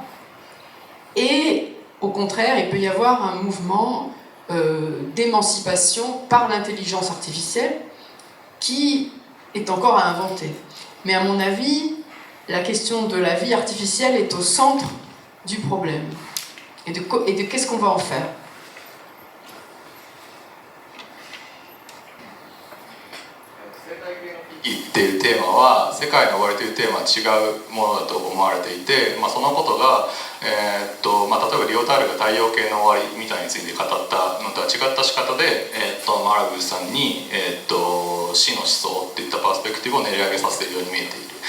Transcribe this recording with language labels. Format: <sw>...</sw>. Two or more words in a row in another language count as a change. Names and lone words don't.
<fr>Et au contraire, il peut y avoir un mouvement d'émancipation par l'intelligence artificielle qui est encore à inventer. Mais à mon avis, la question de la vie artificielle est au centre du problème. Et de qu'est-ce qu'on va en faire?</fr> <ja>っていうテーマは世界の終わりというテーマは違うものだと思われていて、そのことが、例えばリオタールが太陽系の終わりみたいについて語ったのとは違った仕方で、マラブーさんに、死の思想っていったパースペクティブを練り上げさせているように見えている。</ja>